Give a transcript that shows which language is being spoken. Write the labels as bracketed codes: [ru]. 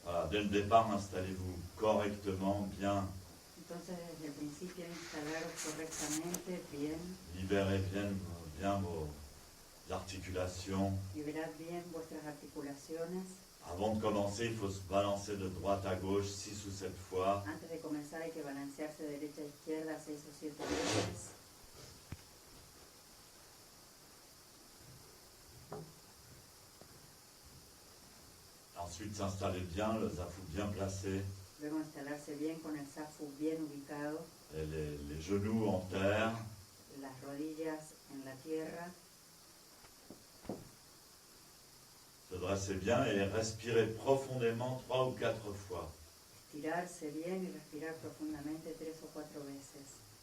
[fr] dès le départ, installez-vous correctement, bien, [es] Entonces, desde el principio, instalaros correctamente, bien, [fr] libérez bien vos articulations. [es] liberad bien vuestras articulaciones. [fr] Avant de commencer, il faut se balancer de droite à gauche 6 ou 7 fois. [es] Antes de comenzar hay que balancearse de derecha a izquierda 6 o 7 veces. [fr] Ensuite, s'installer bien, le zafu bien placé, [es] Luego instalarse bien con el zafu bien ubicado, [fr] et les genoux en terre. [es] las rodillas en la tierra. [fr] Se dresser bien et respirer profondément 3 ou 4 fois. [es] Estirarse bien y respirar profundamente 3 o 4 veces.